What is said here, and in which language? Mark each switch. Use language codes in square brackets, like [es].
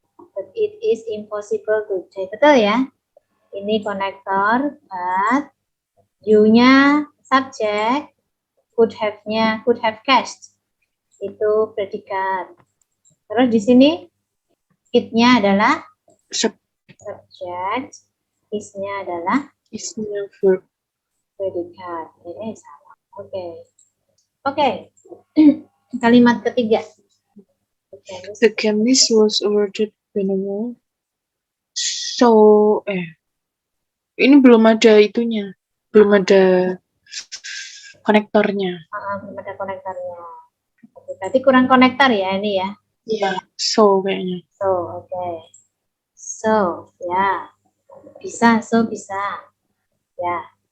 [en] But it is impossible today. [id] Betul ya? Ini konektor, [en] but you-nya subject, could have guessed. [id] Itu predikat. Terus di sini it-nya adalah subject, is-nya adalah [en] verb. [id] Predikat. Ini salah. Oke. Kalimat ketiga. [en] The chemist was awarded Benewol. [id] So, ini belum ada itunya, belum ada konektornya. Belum ada konektornya. Oke, berarti kurang konektor ya ini ya. Iya, so kayaknya. So, oke. So, ya. Bisa, so bisa. Ya.